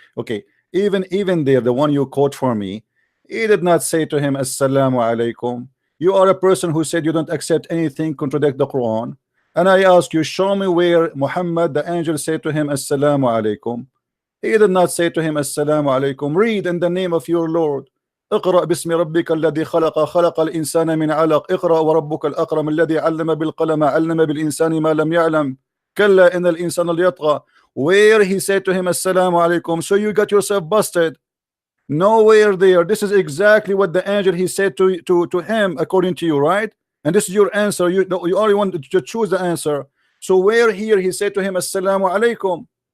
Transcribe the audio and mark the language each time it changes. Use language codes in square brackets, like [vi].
[en] Okay, even there, the one you quote for me, he did not say to him assalamu alaikum. You are a person who said you don't accept anything contradict the Quran, and I ask you, show me where Muhammad the angel said to him assalamu alaikum. He did not say to him assalamu alaikum. Read in the name of your Lord. [ar] اقرأ باسم ربك الذي خلق الإنسان من علق اقرأ وربك الأكرم الذي علم بالقلم علم بالإنسان ما لم يعلم كلا إن الإنسان ليطغى. [en] Where he said to him assalamu alaikum. So you got yourself busted. Nowhere there. This is exactly what the angel he said to him according to you, right? And this is your answer. You only want to choose the answer. So where here he said to him assalamu alaikum.